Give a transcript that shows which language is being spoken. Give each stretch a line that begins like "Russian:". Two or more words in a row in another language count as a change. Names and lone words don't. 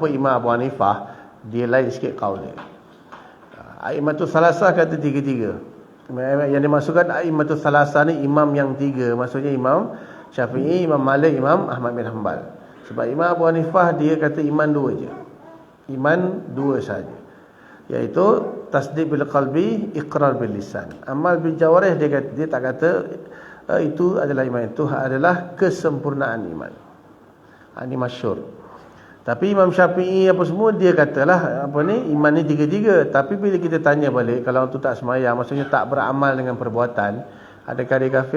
Malay: Imam Abu Hanifah dia lain sikit qaul dia.
Arabic: الأئمة الثلاثة
Malay: kata tiga-tiga. Yang dimasukkan
Arabic: الأئمة الثلاثة
Malay: ni imam yang tiga. Maksudnya Imam Syafi'i, Imam Malik, Imam Ahmad bin Hanbal. Sebab Imam Abu Hanifah dia kata iman dua je. Iman dua saja. Iaitu
Arabic: تصديق بالقلب، إقرار باللسان. عمل بالجوارح
Malay: dia tak kata itu adalah iman, itu adalah kesempurnaan iman. Ini masyhur. Tapi Imam Syafi'i apa semua dia katalah iman ni tiga-tiga. Tapi bila kita tanya balik, kalau orang tu tak sembahyang, maksudnya tak beramal dengan perbuatan, adakah dia kafir?